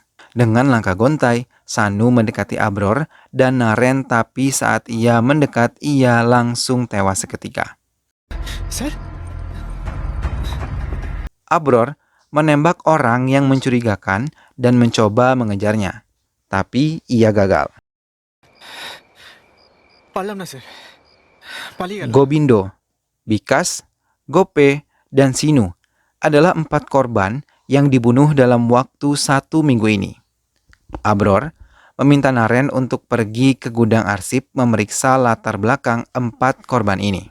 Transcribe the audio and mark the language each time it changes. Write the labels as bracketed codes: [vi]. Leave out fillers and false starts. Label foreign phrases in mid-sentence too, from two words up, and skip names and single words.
[id] Dengan langkah gontai, Sanu mendekati Abror dan Naren, tapi saat ia mendekat ia langsung tewas seketika. Sir? Abror menembak orang yang mencurigakan dan mencoba mengejarnya. Tapi ia gagal. [bn] পারলাম না স্যার পালিয়ে গেল [id] Gobindo, Bikas, Gope, dan Sinu adalah 4 korban yang dibunuh dalam waktu 1 minggu ini. Abror meminta Naren untuk pergi ke gudang arsip memeriksa latar belakang 4 korban ini.